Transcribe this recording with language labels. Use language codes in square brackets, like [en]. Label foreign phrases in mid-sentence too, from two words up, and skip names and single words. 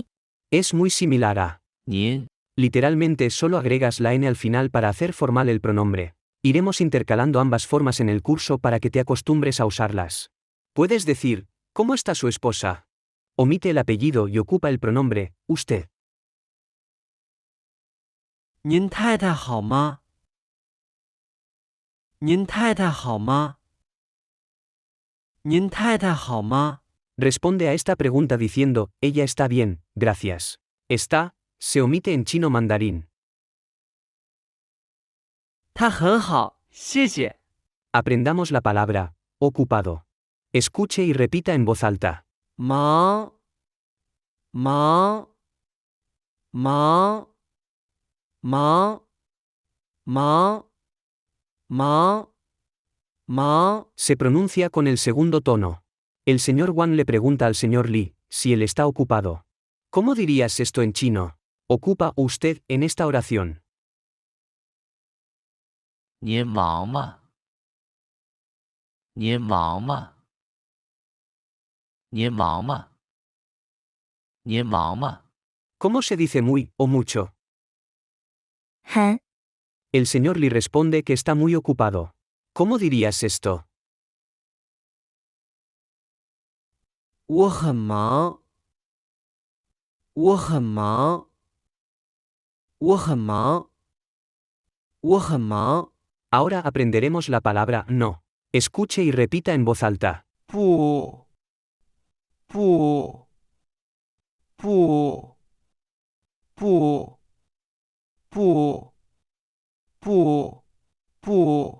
[es] es muy similar a [zh] 您 [es] literalmente solo agregas la n al final para hacer formal el pronombre. Iremos intercalando ambas formas en el curso para que te acostumbres a usarlas. Puedes decir, ¿cómo está su esposa? Omite el apellido y ocupa el pronombre, usted. [zh] 您太太好吗？您太太好吗？您太太好吗？ [es] Responde a esta pregunta diciendo, ella está bien, gracias. Está, se omite en chino mandarín. [zh] 她很好，谢谢。 [es] Aprendamos la palabra, ocupado. Escuche y repita en voz alta. [zh] 忙，忙，忙，忙，忙，忙，忙。 [es] Se pronuncia con el segundo tono. El señor Wang le pregunta al señor Li, si él está ocupado. ¿Cómo dirías esto en chino? ¿Ocupa usted en esta oración? [zh] 您忙吗？您忙吗？您忙吗？您忙吗？ [es] ¿Cómo se dice muy o mucho? [zh] 很 [es] El señor Li responde que está muy ocupado. ¿Cómo dirías esto? [zh] 我很忙，我很忙，我很忙，我很忙。 [es] Ahora aprenderemos la palabra no. Escuche y repita en voz alta. [zh] 不，不，不，不，不，不，不。